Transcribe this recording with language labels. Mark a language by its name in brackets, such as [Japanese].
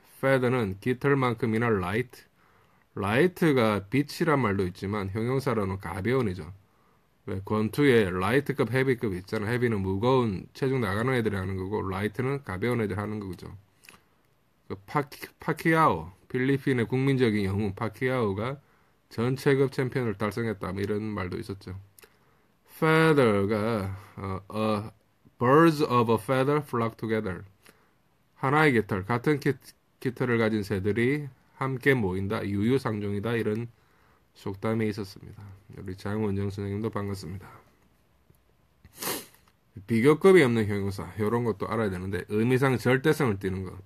[Korean] feather는 깃털만큼이나 light. light가 빛이란 말도 있지만 형용사로는 가벼운이죠. 왜 권투에 light급, heavy급 있잖아. heavy는 무거운 체중 나가는 애들이 하는 거고 light는 가벼운 애들이 하는 거죠. 그 파키아오, 필리핀의 국민적인 영웅 파키아오가 전체급 챔피언을 달성했다. 뭐 이런 말도 있었죠. [English] feather가 birds of a feather flock together. [Korean] 하나의 깃털, 같은 깃털을 가진 새들이 함께 모인다. 유유상종이다. 이런 속담이 있었습니다. 우리 장원정 선생님도 반갑습니다. 비교급이 없는 형용사 이런 것도 알아야 되는데 의미상 절대성을 띠는 거.